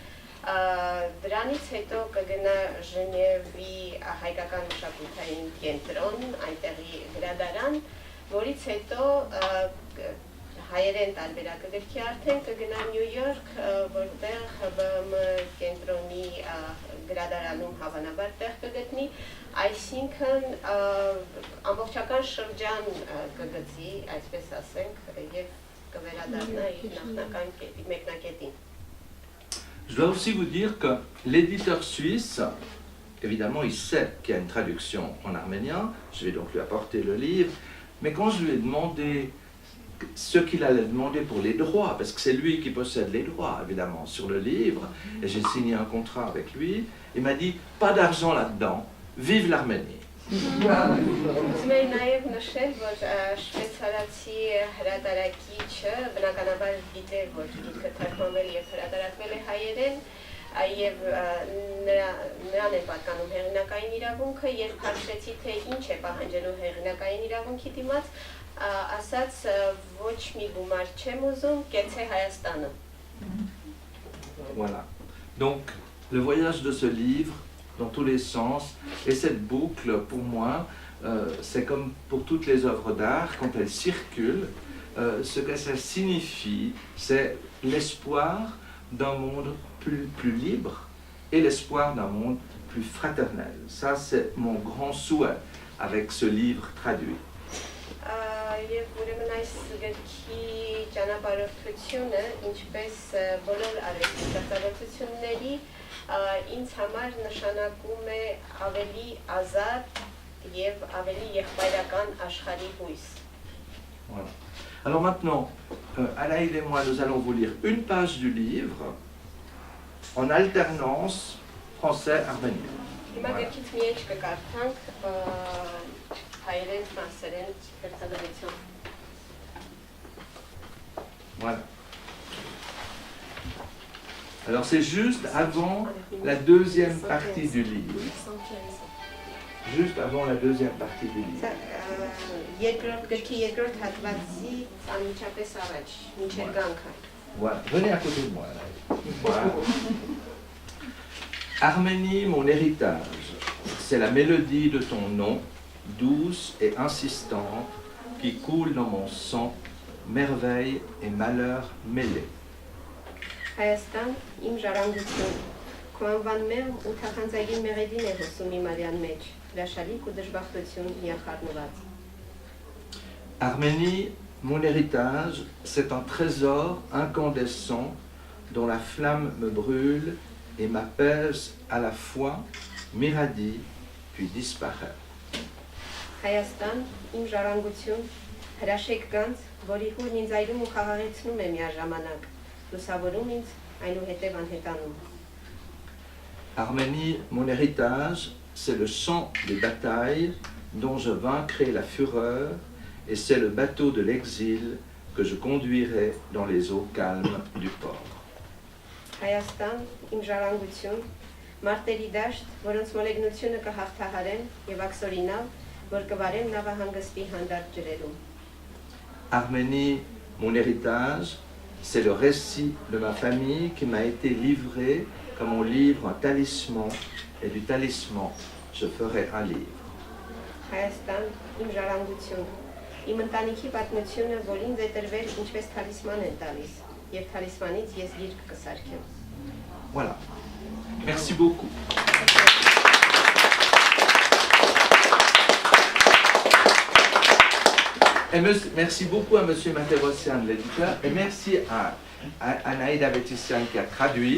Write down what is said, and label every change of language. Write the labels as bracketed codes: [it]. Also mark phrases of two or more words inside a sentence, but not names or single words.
[hy] Դրանից հետո կգնա Ժնևի հայկական մշակութային կենտրոն, այնտեղի գրադարան, որից հետո հայերեն տարբերակը գրքի արդեն կգնա Նյու Յորք, որտեղ ՀԲՄ կենտրոնի գրադարանում հավանաբար տեղ կգտնի, այսինքն ամբողջական շրջան կգծի, այսպես ասենք, եւ կվերադառնա իր նախնական մեկնակետին։ [fr] Je dois aussi vous dire que l'éditeur suisse, évidemment, il sait qu'il y a une traduction en arménien, je vais donc lui apporter le livre, mais quand je lui ai demandé ce qu'il allait demander pour les droits, parce que c'est lui qui possède les droits, évidemment, sur le livre, et j'ai signé un contrat avec lui, il m'a dit, pas d'argent là-dedans, vive l'Arménie. [hy] Ուզում էի նաև նշել, որ շվեյցարացի հրատարակիչը բնականաբար գիտե, որ գիրքը թարգմանվել եւ հրատարակվել է հայերեն, եւ նրան է պատկանում հեղինակային իրավունքը, երբ հարցրեցի, թե ինչ է պահանջելու հեղինակային իրավունքի դիմաց, ասաց ոչ մի գումար չեմ ուզում, կեցե Հայաստանը։ [fr] Voilà. Donc, le voyage de ce livre, dans tous les sens, et cette boucle, pour moi, c'est comme pour toutes les œuvres d'art, quand elles circulent, ce que ça signifie, c'est l'espoir d'un monde plus libre et l'espoir d'un monde plus fraternel. Ça, c'est mon grand souhait avec ce livre traduit. [hy] Եվ ուրեմն այս գրքի ճանապարհորդությունը, ինչպես բոլոր արվեստի ստեղծագործությունների, ինձ համար նշանակում է ավելի ազատ եւ ավելի եղբայրական աշխարհի հույս։ [fr] Voilà. Alors maintenant, Anaïl et moi, nous allons vous lire une page du livre en alternance français-arménien. [hy] Հիմա գրքից մի էջ կկարդանք հայերեն, ֆրանսերեն ստեղծագործություն։ [fr] Voilà. Alors c'est juste avant la deuxième partie du livre. Juste avant la deuxième partie du livre. Voilà, venez à côté de moi. Voilà. Arménie, mon héritage, c'est la mélodie de ton nom, douce et insistante, qui coule dans mon sang, merveille et malheur mêlés. [hy] Հայաստան, իմ ժառանգություն, քո անվանմեղ ու թախանձագին մեղեդին է հոսում իմ արյան մեջ, հրաշալիք ու դժբախտություն միախառնված։ [fr] Arménie, mon héritage, c'est un trésor incandescent dont la flamme me brûle et m'apaise à la fois, m'irradie, puis disparaît. [hy] Հայաստան, իմ ժառանգություն, հրաշեք գանձ, որի հուրն ինձ այրում ու խաղաղեցնում է միաժամանակ, լուսավորում ինձ, այնուհետև անհետանում։ [fr] Arménie, mon héritage, c'est le chant des batailles dont je vaincrai la fureur et c'est le bateau de l'exil que je conduirai dans les eaux calmes du port. [hy] Հայաստան, իմ ժառանգություն, մարտերի դաշտ, որոնց մոլեգնությունը կհաղթահարեն եւ աքսորինալ, որ կվարեմ նավահանգստի հանդարտ ջրերում։ [fr] Arménie, mon héritage, c'est le récit de ma famille qui m'a été livré comme on livre un talisman, et du talisman, je ferai un livre. [hy] Հայաստան, իմ ժառանգություն, իմ ընտանիքի պատմությունը, որ ինձ է տրվել ինչպես թալիսման են տալիս, եւ թալիսմանից ես գիրք կսարքեմ։ [fr] Voilà. Merci beaucoup. Et merci beaucoup à M. Materossian, l'éditeur, et merci à Anaïda Bétissian qui a traduit.